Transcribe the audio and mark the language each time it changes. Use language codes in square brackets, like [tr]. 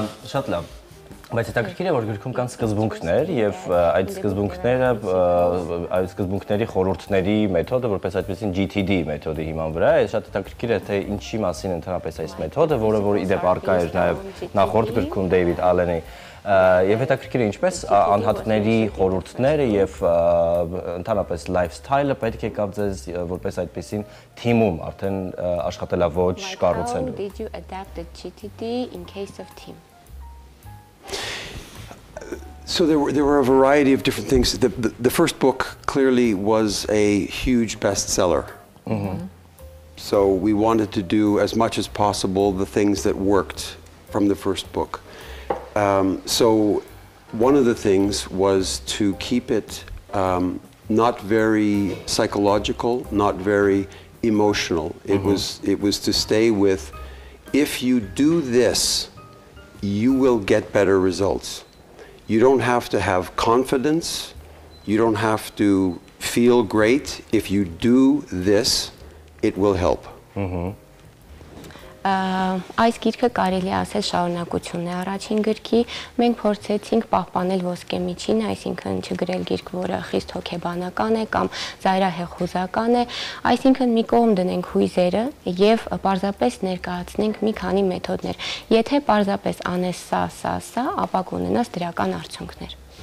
[hy] Շատ լավ, բայց հետաքրքիր է, որ գրքում կան սկզբունքներ եւ այդ սկզբունքների խորհուրդների մեթոդը, որպես այդպեսին GTD մեթոդի հիման վրա է, շատ հետաքրքիր է, թե ինչի մասին ընդհանրապես այս մեթոդը, որը իդեպ առկա էր նաեւ նախորդ գրքում Դեյվիդ Ալենի Եվ հետաքրքիր է ինչպես անհատների խորհուրդները եւ ընդհանրապես lifestyle-ը պետք է կապ ձեզ որպես այդպեսին թիմում արդեն աշխատելավոճ կառուցելու։ [en] How did you adapt the GTD in case of team? So there were a variety of different things. The first book clearly was a huge bestseller. So we wanted to do as much as possible the things that worked from the first book. So one of the things was to keep it not very psychological, not very emotional. It was to stay with, if you do this, you will get better results. You don't have to have confidence. You don't have to feel great. If you do this, it will help. [hy] Այս գիրքը կարելի ասել շարունակություն է առաջին գրքի, մենք փորձեցինք պահպանել ոսկե միջինը, այսինքն չգրել գիրք, որը խիստ հոգեբանական է կամ ծայրահեղ հուզական է, այսինքն մի կողմ դնենք հույզերը եւ պարզապես ներկայացնենք մի քանի մեթոդներ։ Եթե պարզապես անես սա, ապա կունենաս դրական արդյունքներ։